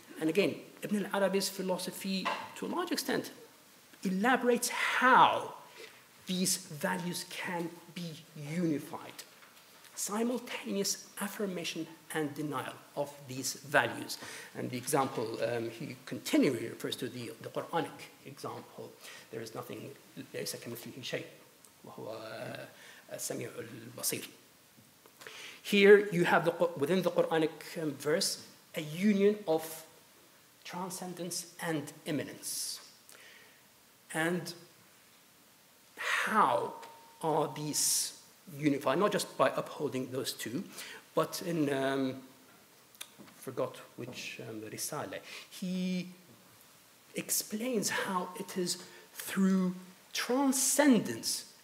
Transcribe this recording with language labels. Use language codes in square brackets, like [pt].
[en] And again, Ibn al-Arabi's philosophy, to a large extent, elaborates how these values can be unified. Simultaneous affirmation and denial of these values. And the example, he continually refers to the Quranic example. There is nothing, [ar] ليس كمثله شيء وهو السميع البصير. [en] Here you have, within the Quranic verse, a union of transcendence and immanence. And how are these unified? Not just by upholding those two, but in, forgot which Risale, he explains how it is through transcendence.